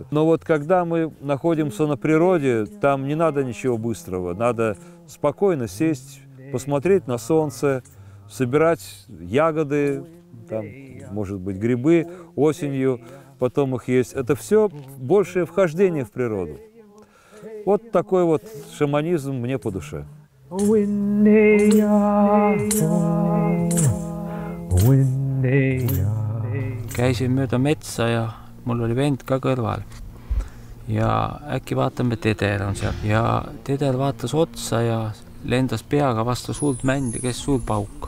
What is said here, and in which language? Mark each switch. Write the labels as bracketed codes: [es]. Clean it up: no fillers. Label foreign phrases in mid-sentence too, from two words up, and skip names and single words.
[ru] Но вот когда мы находимся на природе, там не надо ничего быстрого, надо спокойно сесть, посмотреть на солнце, собирать ягоды, там, может быть, грибы осенью, потом их есть. Это все большее вхождение в природу. Вот такой вот шаманизм мне по душе. [et] Käisin mööda metsa ja mul oli vend ka kõrval. Ja äkki vaatame, teder on seal. Ja teder vaatas otsa ja lendas peaga vastu suurt mändi, kes suur pauk.